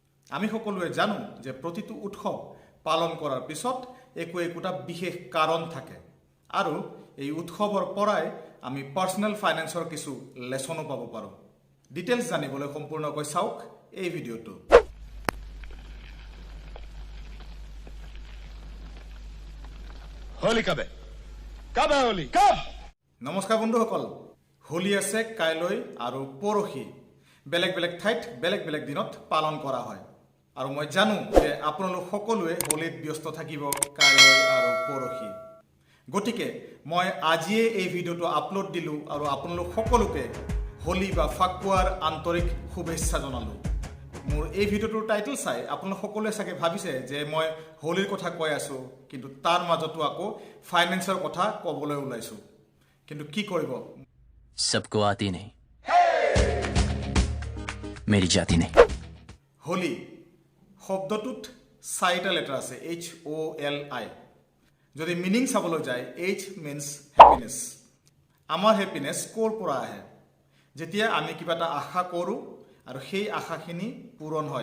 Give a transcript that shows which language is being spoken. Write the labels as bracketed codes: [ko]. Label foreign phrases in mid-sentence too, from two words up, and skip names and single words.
[as] আমি সকলোৱে জানো যে প্ৰতিটো উৎসৱ পালন কৰাৰ পিছত একোটা বিশেষ কাৰণ থাকে আৰু এই উৎসৱৰ পৰাই আমি [en] personal finance-ৰ [as] কিছু লেসনো পাব পাৰোঁ। ডিটেইলছ জানিবলৈ সম্পূৰ্ণকৈ চাওক এই ভিডিঅ'টো। [hi] होली कब है? कब है होली? कब? [as] নমস্কাৰ বন্ধুসকল, হোলী আছে কাইলৈ আৰু পৰহি। বেলেগ বেলেগ ঠাইত বেলেগ বেলেগ দিনত পালন কৰা হয় আৰু মই জানো যে আপোনালোক সকলোৱে হোলীত ব্যস্ত থাকিব কাইলৈ আৰু পৰহি। গতিকে মই আজিয়ে এই ভিডিঅ'টো আপলোড দিলোঁ আৰু আপোনালোক সকলোকে হোলী বা ফাকুৱাৰ আন্তৰিক শুভেচ্ছা জনালোঁ। মোৰ এই ভিডিঅ'টোৰ টাইটেল চাই আপোনালোক সকলোৱে চাগে ভাবিছে যে মই হোলীৰ কথা কৈ আছোঁ, কিন্তু তাৰ মাজতো আকৌ ফাইনেন্সৰ কথা ক'বলৈ ওলাইছোঁ। কিন্তু কি কৰিব, [hi] सबको आती नहीं, मेरी जाती नहीं। [as] হোলী শব্দটোত 4টা লেটাৰ আছে, HOLI। যদি মিনিং চাবলৈ যায়, H [en] means happiness. [as] আমাৰ হেপিনেছ ক'ৰ পৰা আহে? যেতিয়া আমি কিবা এটা আশা কৰোঁ আৰু সেই আশাখিনি পূৰণ হয়।